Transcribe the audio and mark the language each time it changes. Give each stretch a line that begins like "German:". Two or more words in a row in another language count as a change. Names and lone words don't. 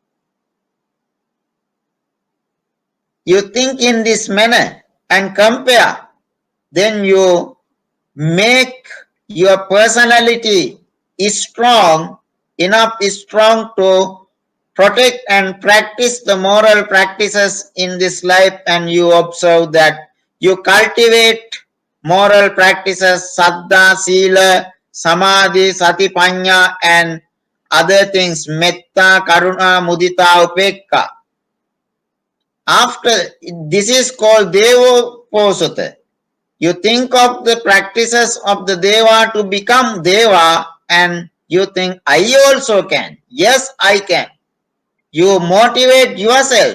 English: You think in this manner and compare, then you make your personality is strong enough, is strong to protect and practice the moral practices in this life, and you observe that you cultivate moral practices,
Pali: saddha, sila, samadhi, sati, panya,
English: and other things,
Pali: metta, karuna, mudita, upekka.
English: After this is called Uposatha. You think of the practices of the Deva to become Deva, and you think, I also can. Yes, I can. You motivate yourself.